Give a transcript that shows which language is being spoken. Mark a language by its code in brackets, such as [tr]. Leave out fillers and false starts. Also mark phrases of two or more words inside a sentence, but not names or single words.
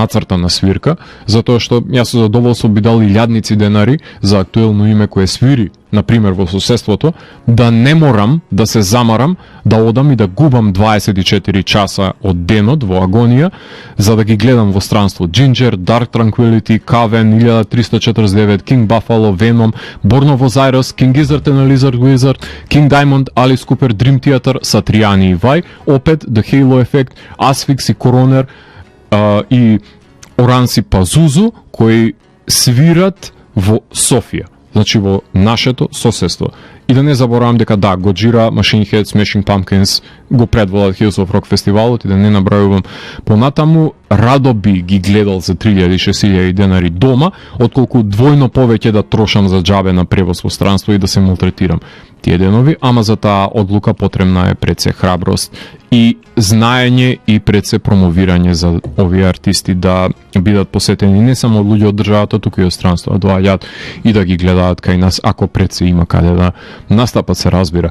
[mk] нацрта на свирка, затоа што јас со задоволство би дал илјадници денари за актуелно име кое свири, например, во соседството, да не морам да се замарам, да одам и да губам 24 часа од денот во агонија, за да ги гледам во странство Ginger, Dark Tranquillity, Coven, 1349, King Buffalo, Venom, Born of Osiris, King Gizzard and the Lizard Wizard, King Diamond, Alice Cooper, Dream Theater, Satriani и Vai, опет The Halo Effect, Asphyx и Coroner и Оранси Пазузу, кои свират во Софија, значи во нашето соседство. И да не заборавам дека да, Годжира, Machine Head, Smashing Pumpkins го предводат Hills of Rock фестивалот и да не набрајувам понатаму, радо би ги гледал за 3000-6000 денари дома, отколку двојно повеќе да трошам за џабе на превоз во странство и да се малтретирам тие денови, ама за таа одлука потребна е пред се храброст и знаење и пред се промовирање за овие артисти да бидат посетени не само од луѓе од државата, туку и од странство, да доаѓаат и да ги гледаат кај нас, ако пред се има каде да настапат, се разбира.